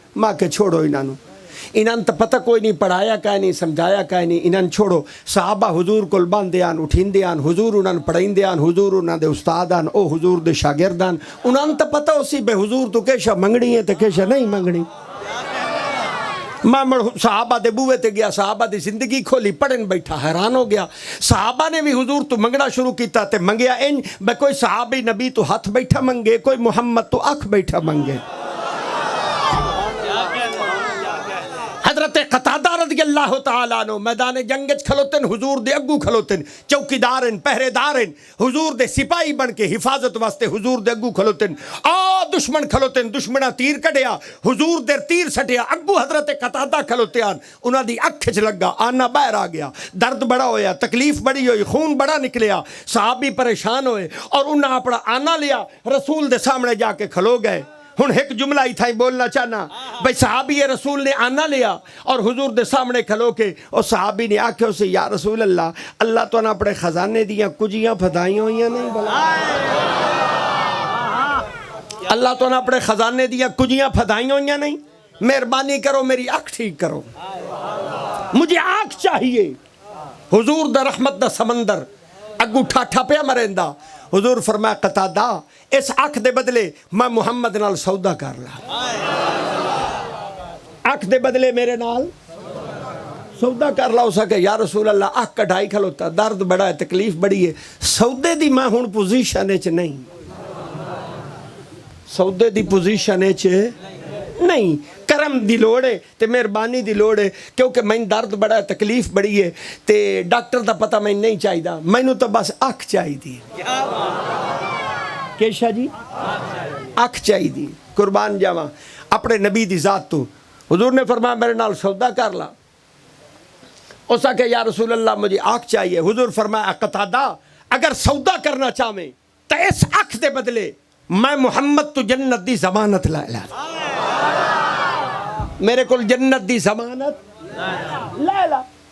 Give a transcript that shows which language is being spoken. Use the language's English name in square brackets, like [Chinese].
[Punjabi] ماں کے چھوڑو انہاں تو پتہ کوئی نہیں, پڑھایا کہیں نہیں, سمجھایا کہیں نہیں, انہاں چھوڑو. صحابہ حضور کو باندھیان اٹھیندیان, حضور انہاں پڑھائیندیان, حضور انہاں دے استادان, او حضور دے شاگردان. انہاں تو پتہ اسی بے حضور تو کیشہ منگنی ہے تو کیشہ نہیں منگنی. میں صحابہ دے بوے تے گیا, صحابہ دی زندگی کھولی, پڑھن بیٹھا, حیران ہو گیا. صحابہ نے بھی حضور تو منگنا شروع کیتا تے منگیا ان بے کوئی صحابی نبی تو ہاتھ بیٹھا منگے, کوئی محمد تو اکھ بیٹھا منگے. حضرت قتادہ رضی اللہ تعالیٰ عنہ میدان جنگج کھلوتن, حضور دے اگو کھلوتن, چوکی دارن, پہرے دارن, حضور دے سپاہی بن کے حفاظت واسطے حضور دے اگو کھلوتن. دشمن کھلوتن, دشمنہ تیر کڑیا, حضور دے تیر سٹیا, اگو حضرت قتادہ کھلوتیان, انہاں دی اکھ چ لگا, آنا باہر آ گیا, درد بڑا ہویا, تکلیف بڑی ہوئی, خون بڑا نکلیا, صحابی پریشان ہوئے اور انہاں اپنا آنا لیا, رسول دے سامنے جا کے کھلو گئے. ہن ایک جملہ ہی تھا بولنا چاہنا بھئی صحابی رسول نے آنا لیا اور حضور دے سامنے کھلو کے, اور صحابی نے آکھے اسے یا رسول اللہ, اللہ تو نہ اپنے خزانے دیاں کجیاں پھدائیں ہوئیاں نہیں بلا, اللہ تو نہ اپنے خزانے دیاں کجیاں پھدائیں ہوئیاں نہیں, [Urdu] مہربانی کرو میری آنکھ ٹھیک کرو, مجھے آنکھ چاہیے. [Punjabi] حضور دا رحمت دا سمندر اگو ٹھاٹھا پیا مرندہ. حضور فرمایا قتادہ اس آنکھ دے بدلے میں محمد نال سودا کر لا, آنکھ دے بدلے میرے نال سودا کر لا. اسا کہ یا رسول اللہ آنکھ کٹائی کھلوتا, درد بڑا ہے, تکلیف بڑی ہے, سودے دی میں ہن پوزیشن وچ نہیں, سودے دی پوزیشن وچ نہیں, کرم دی لوڑ ہے تے مہربانی دی لوڑ ہے, کیونکہ میں درد بڑا ہے, تکلیف بڑی ہے, تے ڈاکٹر دا پتہ میں نہیں چاہی دا, میں نو تو بس آنکھ چاہی دی. کیشا جی آنکھ چاہی دی. قربان جاواں اپنے نبی دی ذات تو. حضور نے فرمایا میرے نال سودا کر لا. [Urdu] اسا کہ یا رسول اللہ مجھے آنکھ چاہیے. [Punjabi] حضور فرمایا قتادہ اگر سودا کرنا چاہے تو اس آنکھ دے بدلے میں محمد تو جنت دی ضمانت لا لا, میرے کول جنت دی ضمانت لا لا.